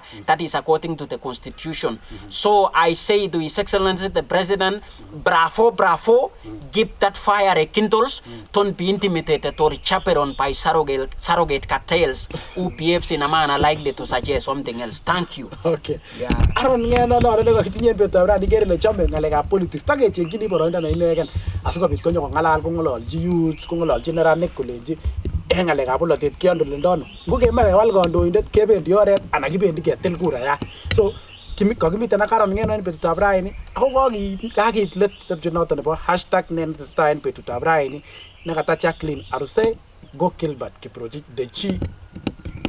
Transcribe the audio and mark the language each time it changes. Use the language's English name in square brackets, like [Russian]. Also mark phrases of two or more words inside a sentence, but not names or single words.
[English] That is according to the constitution. So I say to His Excellency the President, bravo, bravo, give that fire a kindles, don't be intimidated or chaperoned by surrogate cartels who behaves in a manner likely to suggest something else. Thank you. Okay. Yeah. [Kalenjin] Aaron Ngeno no le kitinyen betutab raini kere le chome ngalekab politics. Takechengchini boroindo ne inegen asikobit konyo kongalal kongololchi youths kongololchi neranik kolenji ngalekab bolotet kiondolendon ngokemach kewal kandoindet kebendi oret anan kibendi ketil kurayat. So kakimiten ak Aaron Ngeno en betutab raini ako kakiit let tebche noton nebo #nenetestai en betutab raini nekata Jacqueline Arusei go Gilbert Kiprotich the chi